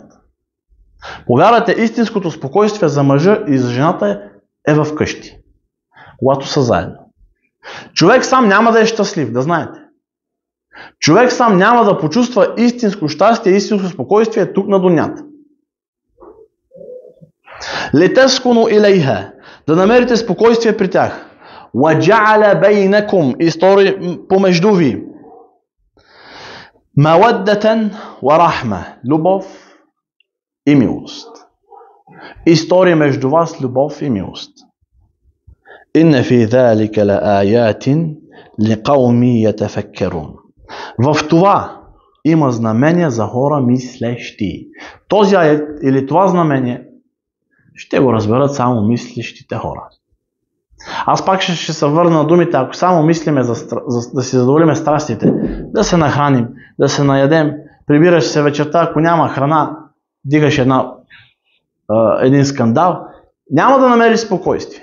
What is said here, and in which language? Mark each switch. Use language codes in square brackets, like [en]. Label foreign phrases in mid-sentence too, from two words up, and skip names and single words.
[bg] Повярвайте, истинското спокойствие за мъжа и за жената е в къщи, когато са заедно. Човек сам няма да е щастлив, да знаете. Човек сам няма да почувства истинско щастие, истинско спокойствие тук на дунята. [ar] لتسكنوا إليها. [bg] Да намерите спокойствие при тях. [ar] وَجَعَلَ بَيْنَكُمْ. [bg] И стори помежду ви. [ar] مَوَدَّةً وَرَحْمَةً. [bg] Любов и милост. И стори между вас любов и милост. [ar] إِنَّ فِي ذَلِكَ لَآيَاتٍ لِقَوْمٍ يَتَفَكَّرُونَ. [bg] В това има знамения за хора мислещи. Този аят или това знамение ще го разберат само мислещите хора. Аз пак ще се върна на думите, ако само мислиме да си задоволиме страстите, да се нахраним, да се наядем, прибираш се вечерта, ако няма храна, дигаш един скандал, няма да намериш спокойствие.